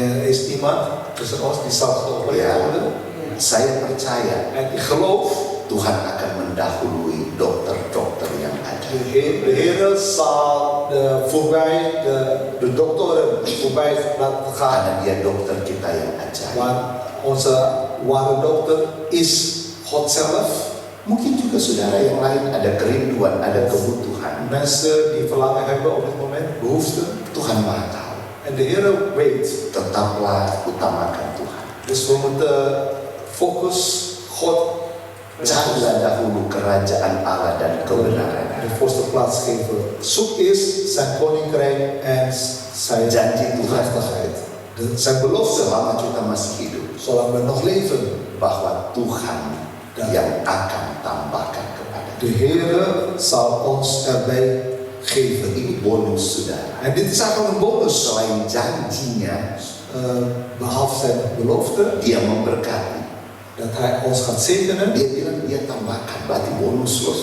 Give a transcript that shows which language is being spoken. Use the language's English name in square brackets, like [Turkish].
[Dutch] is iemand tussen ons die zal geopereerd Ja. worden. [Indonesian] Saya percaya [Dutch] En ik geloof, [Indonesian] Tuhan akan mendahului dokter-dokter yang ada. [Dutch] de Heer zal voorbij de doktoren voorbij laten gaan. [Indonesian] Karena dia dokter kita yang ajaib. [Dutch] Want onze ware dokter is God zelf. [Indonesian] Mungkin juga saudara yang lain ada kerinduan, ada kebutuhan. [Dutch] Mensen die verlangen hebben op dit moment, behoeften. [Indonesian] Tuhan maha tahu. [Dutch] En de Heer weet. [Indonesian] Tetaplah utamakan Tuhan. [Dutch] Dus we moeten focus God [Indonesian] Carilah dahulu kerajaan Allah dan kebenaran. [Dutch] de voorste plaats geven. Zoek eerst zijn koninkrijk en zijn [Indonesian] Janji Tuhan [Dutch] gerechtigheid. Zijn belofte, [Indonesian] selama kita masih hidup, [Dutch] zolang we nog leven. [Indonesian] bahwa Tuhan yang akan tambahkan kepada [Dutch] De Heer zal ons erbij geven. [Indonesian] Ini bonus, saudara. [Dutch] En dit is eigenlijk een bonus. [Indonesian] Selain janjinya, [Dutch] Behalve zijn belofte, [Indonesian] dia memberkati. [Dutch] dat hij ons gaat zegenen. [Indonesian] Dia bilang dia tambahkan, berarti bonus loh.